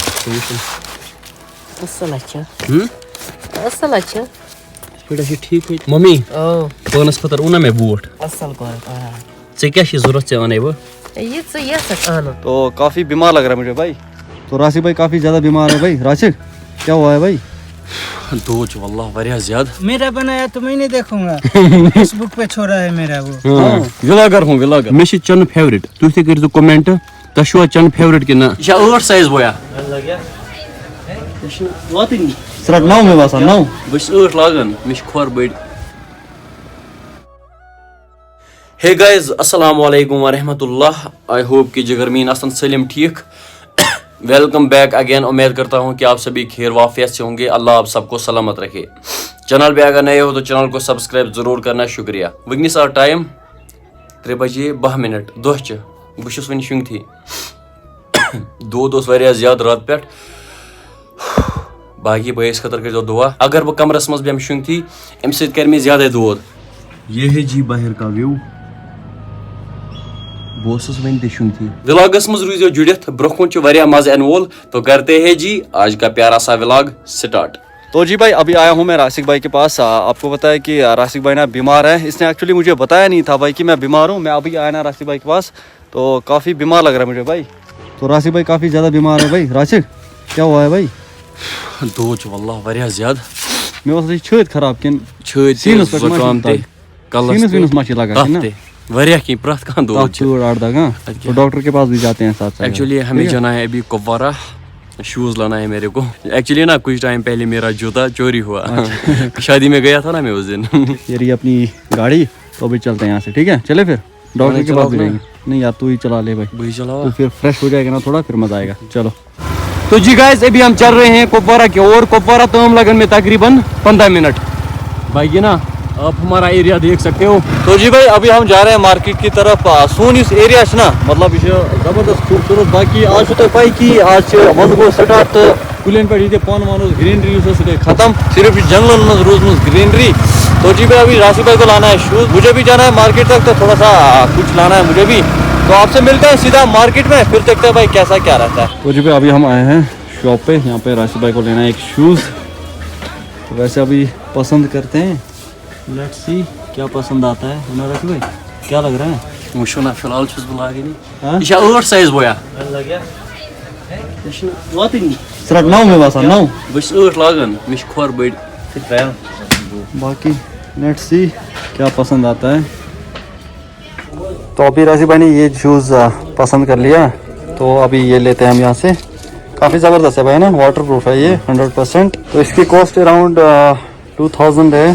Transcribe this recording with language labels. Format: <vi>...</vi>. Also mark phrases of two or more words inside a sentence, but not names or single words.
<ks>اصل اچھا ٹھیک ممی او پانس خطر اونا میں بوٹ اصل کو ژےٚ کیٛاہ چھِ ضروٗرت ژےٚ وَنے بہٕ یہ سک آنو</ks> <ur>تو کافی بیمار لگ رہا ہے مجھے بھائی. تو راشد بھائی کافی زیادہ بیمار ہے بھائی. راشد کیا ہوا ہے بھائی؟</ur> <ks>دود چھُ واللہ واریاہ زیادٕ.</ks> <ur>میرا بنایا تو میں نہیں دیکھوں گا فیس بک پہ چھوڑا ہے میرا وہ</ur> <ks>ولاگر ہوں ولاگر مےٚ چھِ چَنہٕ فیورِٹ تُہۍ تہِ کٔرۍزیو کومٮ۪نٹ تۄہہِ چھُوا چَنہٕ فیورِٹ کِنہٕ نہ یہِ چھا 8 سایز بویا صرف 9 میں باسان 9. بہٕ چھُس 8 لاگان مےٚ چھِ کھۄر بٔڑۍ.</ks> <en>hey guys</en> <ar>السلام علیکم ورحمۃ اللہ.</ar> <en>I hope</en> <ks>کہ جگر مین آسن سلیم ٹھیک.</ks> <en>welcome back again.</en> <ur>امید کرتا ہوں کہ آپ سبھی خیر وافیت سے ہوں گے. اللہ آپ سب کو سلامت رکھے. چینل پہ اگر نئے ہو تو چینل کو سبسکرائب ضرور کرنا.</ur> <ks>شکریہ. ونکس آو ٹائم 3:02 دۄہچہِ. بہٕ چھُس وٕنہِ شۄنٛگتھٕے. دود اوس واریاہ زیادٕ راتہٕ پٮ۪ٹھ. باقی بٲیِس خٲطرٕ کٔرۍزیو دُعا. اگر بہٕ کمرس منٛز بیٚہمہٕ شۄنٛگتھٕے اَمہِ سۭتۍ کَرِ مےٚ زیادَے دود.</ks> <ur>یہ ہے جی باہر کا ویو.</ur> <ks>بہٕ اوسُس وۄنۍ تہِ شۄنٛگتھٕے. ولاگس منٛز روٗزیو جُڑِتھ. برونٛہہ کُن چھُ واریاہ مزٕ اَنہٕ وول.</ks> <ur>تو کرتے ہیں جی آج کا پیارا سا ولاگ سٹارٹ. تو جی بھائی ابھی آیا ہوں میں راشد بھائی کے پاس. آپ کو پتا ہے کہ راشد بھائی نا بیمار ہے. اس نے ایکچولی مجھے بتایا نہیں تھا بھائی کہ میں بیمار ہوں. میں ابھی آیا نا راشد بھائی کے پاس تو کافی بیمار لگ رہا ہے مجھے بھائی. تو راشد بھائی کافی زیادہ بیمار ہے بھائی. راشد کیا ہوا ہے بھائی؟</ur> <ks>دود چھُ واللہ واریاہ زیادٕ. مےٚ اوس یہ چھٲتۍ خراب کِنہٕ چھٲتۍ سیٖنس تہِ پٮ۪ٹھ زُکام تہِ کلس سیٖنس ویٖنس تہِ ما چھِ لگان تتھ کِنہٕ تہِ واریاہ کینٛہہ پرٛٮ۪تھ کانٛہہ دود چھُ. 8 دگ ہاں.</ks> <ur>تو ڈاکٹر کے پاس بھی جاتے ہیں ساتھ ساتھ. ایکچولی ہمیں جانا ہے ابھی کپوارہ. شوز لانا ہے میرے کو. ایکچولی نا کچھ ٹائم پہلے میرا جوتا چوری ہوا. شادی میں گیا تھا نا میں اس دن. یہ رہی اپنی گاڑی. تو ابھی چلتے ہیں یہاں سے. ٹھیک ہے چلے پھر ڈاکٹر کے پاس بھی جائیں گے. نہیں یار تو ہی چلا لے بھائی. وہی چلاؤ تو پھر فریش ہو جائے گا نا تھوڑا پھر مزہ آئے گا. چلو. تو جی گائز ابھی ہم چل رہے ہیں کپوارہ کی اور.</ur> <ks>کپوارہ تام لگن میں تقریباً 15 منٹ.</ks> <ur>بھائی نا آپ ہمارا ایریا دیکھ سکتے ہو. تو جی بھائی ابھی ہم جا رہے ہیں مارکیٹ کی طرف.</ur> <ks>سون اس ایریا نا مطلب یہ زبردست خوبصورت. باقی آج تو پائی کہ آج ون گو سٹارٹ. تو کلین پہ یہ پن ون گرینری سہ گئی ختم. صرف جنگلن مز روزم گرینری.</ks> <ur>تو جی بھائی ابھی راشد بھائی کو لانا ہے شوز. مجھے بھی جانا ہے مارکیٹ تک تو تھوڑا سا کچھ لانا ہے مجھے بھی. تو آپ سے ملتے ہیں سیدھا مارکیٹ میں. پھر دیکھتے ہیں بھائی کیسا کیا رہتا ہے. تو جی بھائی ابھی ہم آئے ہیں شاپ پہ. یہاں پہ راشد بھائی کو لینا ہے ایک شوز. تو ویسے ابھی پسند کرتے ہیں.</ur> <en>let's see</en> <ur>کیا پسند آتا ہے. راشد بھائی کیا لگ رہا ہے؟</ur> <ks>وچھو نا فی الحال چھُس بہٕ لاگٲنی. یہِ چھا 8 سایز بویا صرف 9 میں باسان 9. بہٕ چھُس 8 لاگان مےٚ چھِ کھۄر بٔڑۍ.</ks> <ur>باقی</ur> <en>let's see</en> <ur>کیا پسند آتا ہے. تو ابھی راشد بھائی نے یہ شوز پسند کر لیا. تو ابھی یہ لیتے ہیں ہم یہاں سے. کافی زبردست ہے بھائی نا.</ur> <en>water proof</en> <ur>ہے یہ 100%. تو اس کی کاسٹ اراؤنڈ 2000 ہے.</ur>